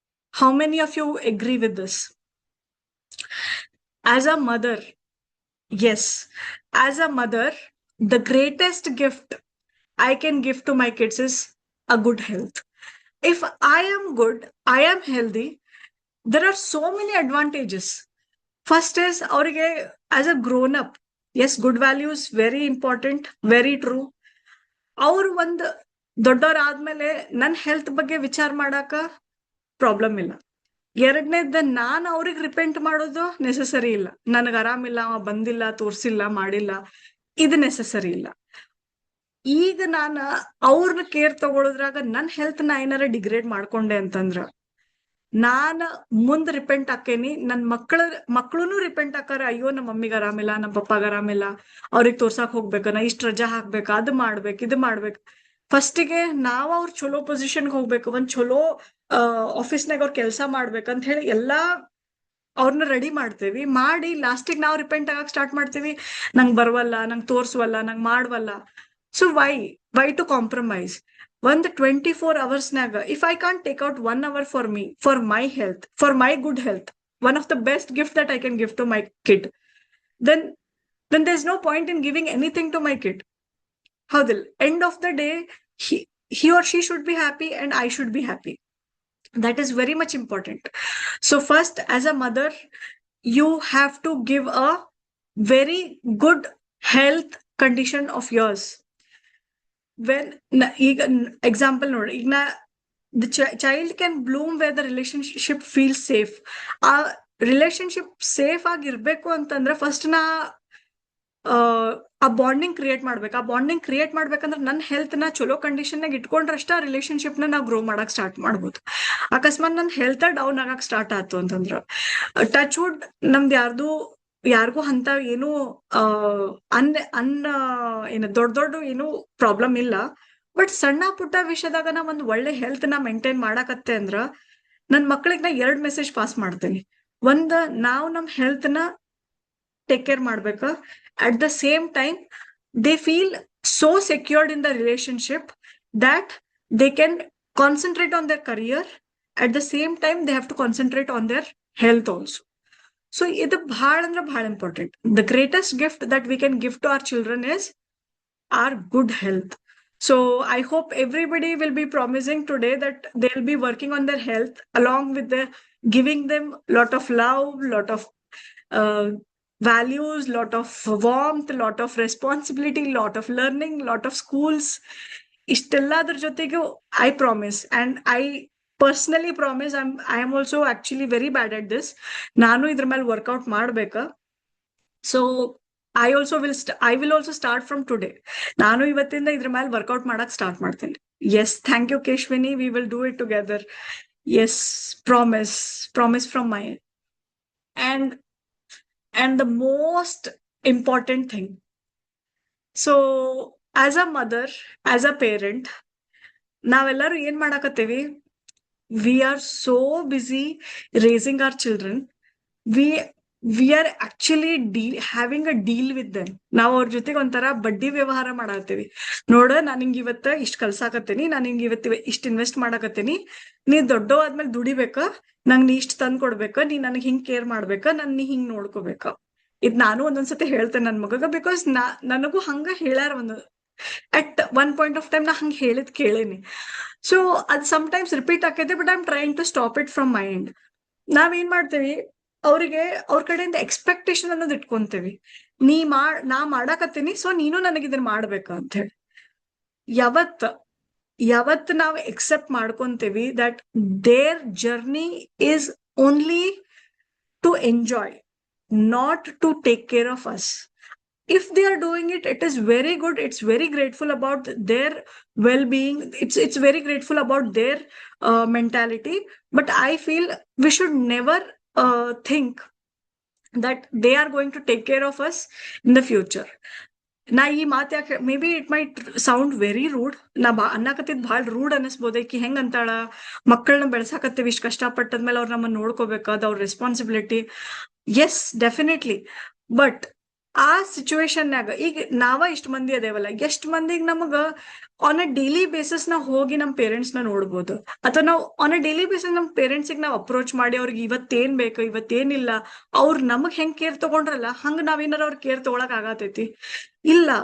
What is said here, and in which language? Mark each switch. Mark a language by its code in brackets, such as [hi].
[en] How many of you agree with this? As a mother, yes, as a mother, the greatest gift I can give to my kids is a good health. If I am good, I am healthy, there are so many advantages. First is [kn] ಅವ್ರಿಗೆ [en] as a grown up, yes, good values very important, very true. [kn] ಅವ್ರು ಒಂದು ದೊಡ್ಡವರಾದ್ಮೇಲೆ ನನ್ನ health ಬಗ್ಗೆ ವಿಚಾರ ಮಾಡಾಕ problem ಇಲ್ಲ. ಎರಡನೇದ ನಾನು ಅವ್ರಿಗೆ ರಿಪೆಂಟ್ ಮಾಡೋದು ನೆಸೆಸರಿ ಇಲ್ಲ. ನನಗೆ ಆರಾಮಿಲ್ಲ, ಅವ ಬಂದಿಲ್ಲ, ತೋರ್ಸಿಲ್ಲ, ಮಾಡಿಲ್ಲ, ಇದು ನೆಸೆಸರಿ ಇಲ್ಲ. ಈಗ ನಾನು ಅವ್ರನ್ನ ಕೇರ್ ತಗೊಳೋದ್ರಾಗ ನನ್ ಹೆಲ್ತ್ ನ ಏನಾರ ಡಿಗ್ರೇಡ್ ಮಾಡ್ಕೊಂಡೆ ಅಂತಂದ್ರ ನಾನ ಮುಂದ್ ರಿಪೆಂಟ್ ಆಕೇನಿ, ನನ್ ಮಕ್ಳುನು ರಿಪೆಂಟ್ ಆಕಾರ. ಅಯ್ಯೋ ನಮ್ಮ ಮಮ್ಮಿಗೆ ಆರಾಮಿಲ್ಲ, ನಮ್ಮ ಪಪ್ಪಾಗ ಆರಾಮಿಲ್ಲ, ಅವ್ರಿಗೆ ತೋರ್ಸಾಕ್ ಹೋಗ್ಬೇಕ, ನಾ ಇಷ್ಟ ರಜಾ ಹಾಕ್ಬೇಕ, ಅದು ಮಾಡ್ಬೇಕು ಇದು ಮಾಡ್ಬೇಕು. ಫಸ್ಟಿಗೆ ನಾವ್ ಅವ್ರ ಚಲೋ ಪೊಸಿಷನ್ಗೆ ಹೋಗ್ಬೇಕು, ಒಂದ್ ಚಲೋ ಆಫೀಸ್ನಾಗ ಅವ್ರ ಕೆಲ್ಸ ಮಾಡ್ಬೇಕಂತ ಹೇಳಿ ಎಲ್ಲಾ ಅವ್ರನ್ನ ರೆಡಿ ಮಾಡ್ತೇವಿ. ಮಾಡಿ ಲಾಸ್ಟಿಗೆ ನಾವ್ ರಿಪೆಂಟ್ ಆಗಕ್ ಸ್ಟಾರ್ಟ್ ಮಾಡ್ತೀವಿ, ನಂಗ್ ಬರ್ವಲ್ಲ, ನಂಗ್ ತೋರ್ಸ್ವಲ್ಲ, ನಂಗ್ ಮಾಡ್ವಲ್ಲ. [en] So why to compromise? [kn] ಒಂದ್ [en] 24 hours if I can't take out 1 hour for me, for my health, for my good health, one of the best gift that I can give to my kid, then there's no point in giving anything to my kid. Howdil end of the day, he or she should be happy and I should be happy. That is very much important. So first, as a mother, you have to give a very good health condition of yours. When [kn] ಈಗ example ನೋಡಿ, ಈಗ [en] the child can bloom where the relationship feels safe. [kn] ಆ relationship safe ಆಗಿರ್ಬೇಕು ಅಂತಂದ್ರೆ first ಆ bonding create ಮಾಡ್ಬೇಕು. ಆ bonding create ಮಾಡ್ಬೇಕಂದ್ರೆ ನನ್ನ ಹೆಲ್ತ್ ನ ಚಲೋ ಕಂಡೀಷನ್ ನಾಗ ಇಟ್ಕೊಂಡ್ರಷ್ಟ ಆ ರಿಲೇಶನ್ಶಿಪ್ ನಾವು ಗ್ರೋ ಮಾಡಕ್ ಸ್ಟಾರ್ಟ್ ಮಾಡ್ಬೋದು. ಅಕಸ್ಮಾತ್ ನನ್ನ ಹೆಲ್ತ್ ಡೌನ್ ಆಗಕ್ ಸ್ಟಾರ್ಟ್ ಆಯ್ತು ಅಂತಂದ್ರ ಟಚ್ ವುಡ್ ನಮ್ದು ಯಾರಿಗೂ ಅಂತ ಏನು ಅನ್ ಅನ್ ಏನು ದೊಡ್ಡ ಏನು ಪ್ರಾಬ್ಲಮ್ ಇಲ್ಲ. ಬಟ್ ಸಣ್ಣ ಪುಟ್ಟ ವಿಷಯದಾಗ ನಾ ಒಂದ್ ಒಳ್ಳೆ ಹೆಲ್ತ್ ನ ಮೇಂಟೈನ್ ಮಾಡಾಕತ್ತೆ ಅಂದ್ರ ನನ್ ಮಕ್ಳಿಗೆ ನಾ 2 ಮೆಸೇಜ್ ಪಾಸ್ ಮಾಡ್ತೇನೆ. ಒಂದ್, ನಾವು ನಮ್ ಹೆಲ್ತ್ ನ ಟೇಕ್ ಕೇರ್ ಮಾಡ್ಬೇಕ. [en] At the same time they feel so secured in the relationship that they can concentrate on their career. At the same time they have to concentrate on their health also. So [kn] ಇದು ಬಹಳ ಅಂದ್ರೆ ಬಹಳ important. [en] The greatest gift that we can gift to our children is our good health. So I hope everybody will be promising today that they'll be working on their health along with the giving them lot of love, lot of uh, values, lot of warmth, lot of responsibility, lot of learning, lot of schools. [kn] ಇಷ್ಟೆಲ್ಲದ್ರ ಜೊತೆಗೂ [en] I promise and I personally promise I am also actually very bad at this. [kn] ನಾನು ಇದ್ರ ಮೇಲೆ workout ಮಾಡ್ಬೇಕಾ. [en] So I will also start from today. [kn] ನಾನು ಇವತ್ತಿಂದ ಇದ್ರ ಮೇಲೆ workout ಮಾಡಕ್ ಸ್ಟಾರ್ಟ್ ಮಾಡ್ತೀನಿ. [en] Yes, thank you Keshwini, we will do it together. Yes, promise from my end. And the most important thing, so as a mother, as a parent, [kn] ನಾವೆಲ್ಲರೂ ಏನ್ ಮಾಡಾಕತ್ತೇವಿ, [en] we are so busy raising our children. We are actually having a deal with them. [kn] ನಾವು ಅವ್ರ ಜೊತೆಗೆ ಒಂಥರ ಬಡ್ಡಿ ವ್ಯವಹಾರ ಮಾಡಾಕತ್ತೀವಿ. ನೋಡ, ನಾನು ಹಿಂಗ ಇವತ್ತ ಇಷ್ಟ ಕಲ್ಸಾಕತ್ತೀನಿ, ನಾನು ಹಿಂಗ ಇವತ್ತು ಇಷ್ಟ ಇನ್ವೆಸ್ಟ್ ಮಾಡಾಕತ್ತೀನಿ, ನೀ ದೊಡ್ಡ ಆದ್ಮೇಲೆ ದುಡಿಬೇಕ, ನಂಗ್ ನೀ ಇಷ್ಟ ತಂದ್ ಕೊಡ್ಬೇಕ, ನೀ ನನಗ್ ಹಿಂಗ್ ಕೇರ್ ಮಾಡ್ಬೇಕ, ನೀ ಹಿಂಗ್ ನೋಡ್ಕೋಬೇಕ. ಇದ್ ನಾನು ಒಂದೊಂದ್ಸತಿ ಹೇಳ್ತೇನೆ ನನ್ ಮಗಗ. ಬಿಕಾಸ್ ನನಗೂ ಹಂಗ ಹೇಳ್ಯಾರ [en] at one point of time [kn] ನಾ ಹಂಗ ಹೇಳಿದ್ ಕೇಳೇನಿ. [en] so [kn] ಅದ್ ಸಮ್ಟೈಮ್ಸ್ ರಿಪೀಟ್ ಆಕೈತೆ, [en] But I am trying to stop it from my end. [kn] ನಾವೇನ್ ಮಾಡ್ತೇವಿ, ಅವ್ರಿಗೆ ಅವ್ರ ಕಡೆಯಿಂದ ಎಕ್ಸ್ಪೆಕ್ಟೇಷನ್ ಅನ್ನೋದು ಇಟ್ಕೊಂತೇವಿ. ನಾ ಮಾಡಾಕತ್ತೀನಿ, ಸೊ ನೀನು ನನಗೆ ಇದನ್ನ ಮಾಡ್ಬೇಕ ಅಂತ ಹೇಳಿ. ಯಾವತ್ ನಾವು accept ಮಾಡ್ಕೊಂತೇವಿ [en] That their journey is only to enjoy, not to take care of us. If they are doing it, it is very good. It's very grateful about their well-being. It's very grateful about their mentality. But I feel we should never think that they are going to take care of us in the future. [kn] ನಾ ಈ ಮಾತು ಯಾಕೆ, [en] maybe it might sound very rude, [kn] ನಾ ಅನ್ನಕತ್ತಿದ್ ಭಾಳ rude ಅನಿಸ್ಬೋದ. ಈಕಿ ಹೆಂಗ್ ಅಂತಾಳ, ಮಕ್ಕಳನ್ನ ಬೆಳ್ಸಾಕತ್ತೀವಿ ಇಷ್ಟ ಕಷ್ಟಪಟ್ಟದ್ಮೇಲೆ ಅವ್ರು ನಮ್ಮನ್ನ ನೋಡ್ಕೋಬೇಕು, ಅದು ಅವ್ರ ರೆಸ್ಪಾನ್ಸಿಬಿಲಿಟಿ. S, definitely. ಬಟ್ ಆ ಸಿಚುವೇಶನ್ನಾಗ ಈಗ ನಾವ ಇಷ್ಟ ಮಂದಿ ಅದೇವಲ್ಲ, ಎಷ್ಟ್ ಮಂದಿಗೆ ನಮಗ ಆನ್ ಅ ಡೈಲಿ ಬೇಸಿಸ್ ನಾವ್ ಹೋಗಿ ನಮ್ ಪೇರೆಂಟ್ಸ್ ನ ನೋಡ್ಬೋದು, ಅಥವಾ ನಾವು ಆನ್ ಅ ಡೈಲಿ ಬೇಸಿಸ್ ನಮ್ ಪೇರೆಂಟ್ಸಿಗೆ ನಾವ್ ಅಪ್ರೋಚ್ ಮಾಡಿ ಅವ್ರಿಗೆ ಇವತ್ತೇನ್ ಬೇಕು ಇವತ್ತೇನಿಲ್ಲ, ಅವ್ರು ನಮಗ್ ಹೆಂಗ್ ಕೇರ್ ತಗೊಂಡ್ರಲ್ಲ ಹಂಗ ನಾವೇನಾರ ಅವ್ರ ಕೇರ್ ತಗೊಳಕ್ ಆಗತೈತಿ? ಇಲ್ಲ.